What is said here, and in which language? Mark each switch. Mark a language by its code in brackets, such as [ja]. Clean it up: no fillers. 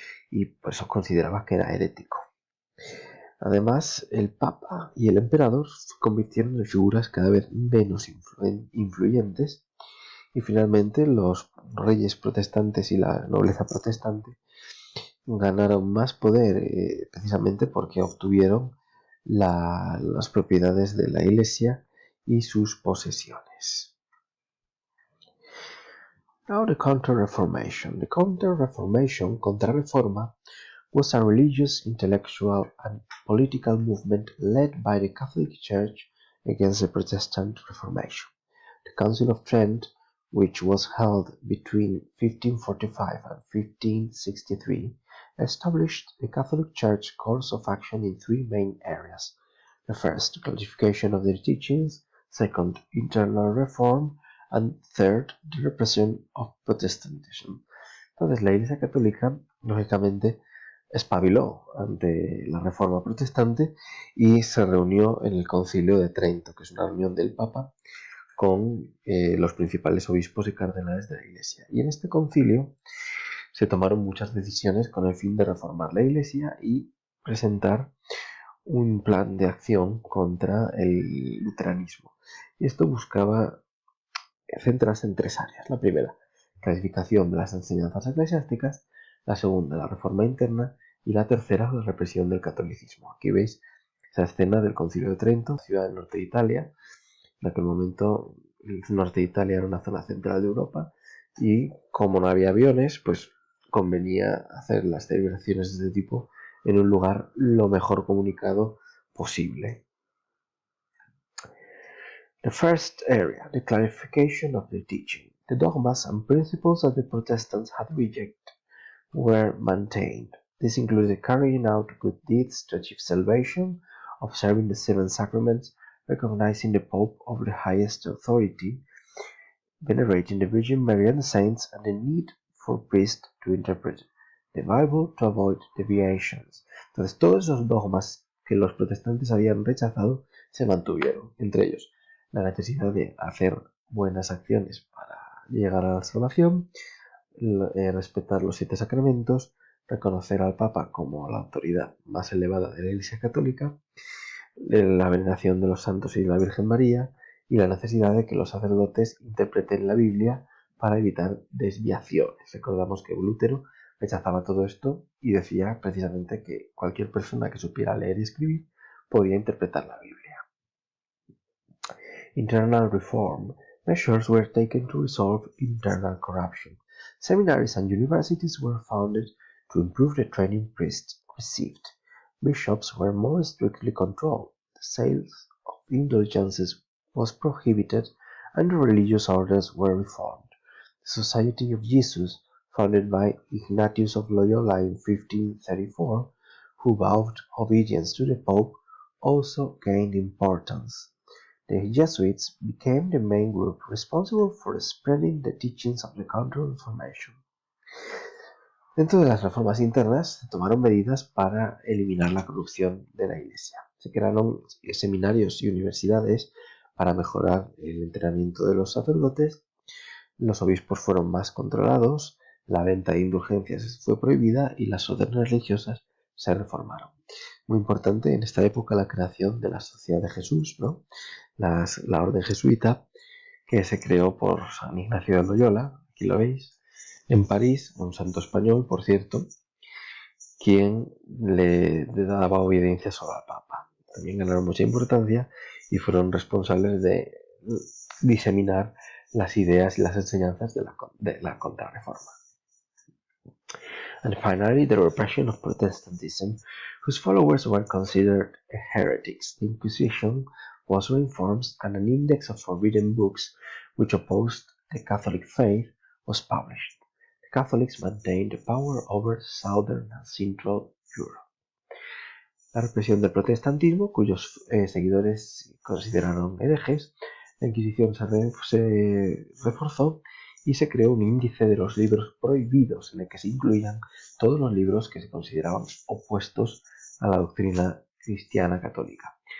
[es] Y por eso consideraba que era herético. Además, el Papa y el Emperador se convirtieron en figuras cada vez menos influyentes y finalmente los reyes protestantes y la nobleza protestante ganaron más poder precisamente porque obtuvieron las propiedades de la Iglesia y sus posesiones. [en] Now the Counter-Reformation. The Counter-Reformation, Contrarreforma, was a religious, intellectual, and political movement led by the Catholic Church against the Protestant Reformation. The Council of Trent, which was held between 1545 and 1563, established the Catholic Church course of action in three main areas. The first, clarification of their teachings; second, internal reform; and third, the repression of Protestantism. [es] Entonces la Iglesia Católica, lógicamente, espabiló ante la reforma protestante y se reunió en el Concilio de Trento, que es una reunión del Papa con los principales obispos y cardenales de la Iglesia. Y en este concilio se tomaron muchas decisiones con el fin de reformar la Iglesia y presentar un plan de acción contra el luteranismo. Y esto buscaba centrarse en tres áreas. La primera, clasificación de las enseñanzas eclesiásticas; la segunda, la reforma interna; y la tercera, la represión del catolicismo. Aquí veis esa escena del Concilio de Trento, ciudad del norte de Italia. En aquel momento el norte de Italia era una zona central de Europa y como no había aviones, pues convenía hacer las celebraciones de este tipo en un lugar lo mejor comunicado posible. [en] The first area, the clarification of the teaching. The dogmas and principles that the Protestants had rejected were maintained. This included carrying out good deeds to achieve salvation, observing the seven sacraments, recognizing the Pope of the highest authority, venerating the Virgin Mary and the saints, and the need for priests to interpret the Bible to avoid deviations. [es] Entonces, todos esos dogmas que los protestantes habían rechazado se mantuvieron, entre ellos la necesidad de hacer buenas acciones para llegar a la salvación, respetar los 7 sacramentos, reconocer al Papa como la autoridad más elevada de la Iglesia Católica, la veneración de los santos y de la Virgen María, y la necesidad de que los sacerdotes interpreten la Biblia para evitar desviaciones. Recordamos que Lutero rechazaba todo esto y decía precisamente que cualquier persona que supiera leer y escribir podía interpretar la Biblia. [en] Internal reform measures were taken to resolve internal corruption. Seminaries and universities were founded to improve the training priests received. Bishops were more strictly controlled. The sales of indulgences was prohibited, and the religious orders were reformed. The Society of Jesus, founded by Ignatius of Loyola in 1534, who vowed obedience to the Pope, also gained importance. The Jesuits became the main group responsible for spreading the teachings of the Counter-Reformation. [es] Dentro de las reformas internas se tomaron medidas para eliminar la corrupción de la Iglesia. Se crearon seminarios y universidades para mejorar el entrenamiento de los sacerdotes, los obispos fueron más controlados, la venta de indulgencias fue prohibida y las órdenes religiosas se reformaron. Muy importante en esta época la creación de la Sociedad de Jesús, ¿no? La orden jesuita, que se creó por San Ignacio de Loyola, aquí lo veis, en París, un santo español, por cierto, quien le daba obediencia solo al Papa. También ganaron mucha importancia y fueron responsables de diseminar las ideas y las enseñanzas de la Contrarreforma. [en] And finally, the repression of Protestantism, whose followers were considered heretics. The Inquisition was reinforced, and an index of forbidden books which opposed the Catholic faith was published. The Catholics maintained the power over southern and central Europe. [es] La represión del protestantismo, cuyos seguidores consideraron herejes, la Inquisición se reforzó y se creó un índice de los libros prohibidos en el que se incluían todos los libros que se consideraban opuestos a la doctrina cristiana católica.